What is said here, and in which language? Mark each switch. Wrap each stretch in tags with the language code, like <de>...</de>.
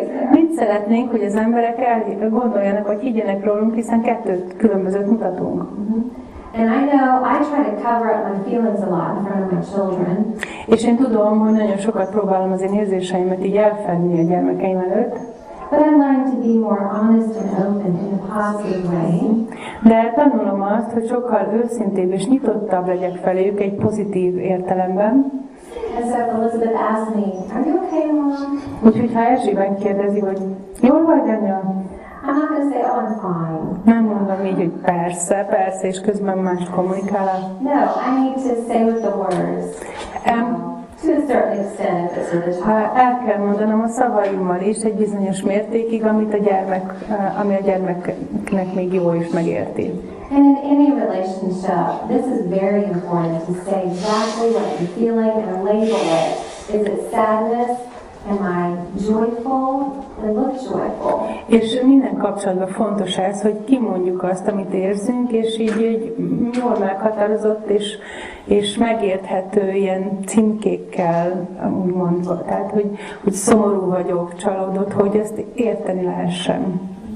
<hu>Mit szeretnénk, hogy az emberek gondoljanak, vagy higgyenek rólunk, hiszen kettőt különbözőt mutatunk.</hu> <en>And I know I try to cover up my feelings a lot in front of my children.</en> <hu>És én tudom, hogy nagyon sokat próbálom az én érzéseimet így elfedni a gyermekeim előtt.</hu> <en>But I'm learning to be more honest and open in a positive way.</en> <hu>De tanulom azt, hogy sokkal őszintébb és nyitottabb legyek feléjük egy pozitív értelemben.</hu> <en>And so Elizabeth asked me, "Are you okay, Mom?"</en> <hu>Úgyhogy ha Erzsébet kérdezi, hogy jól vagy, anya?</hu> <en>I'm not going to say, "Oh, I'm fine."</en> <hu>Nem mondom így, hogy persze, persze, és közben más kommunikálok.</hu> <en>No, I need to say with the words. To a certain extent, if it's really hard.</en> <hu>El kell mondanom a szavaimmal is egy bizonyos mértékig, ami a gyermeknek még jó is megérti.</hu> <en>And in any relationship, this is very important to say exactly what you're feeling and label it. Is it sadness? Am I joyful? I look joyful.</en> <hu>És minden kapcsolatban fontos ez, hogy kimondjuk azt, amit érzünk, és így egy jól meghatározott és megérthető ilyen címkékkel úgymond, tehát hogy szomorú vagyok, csalódott, hogy ezt érteni lehessen.</hu>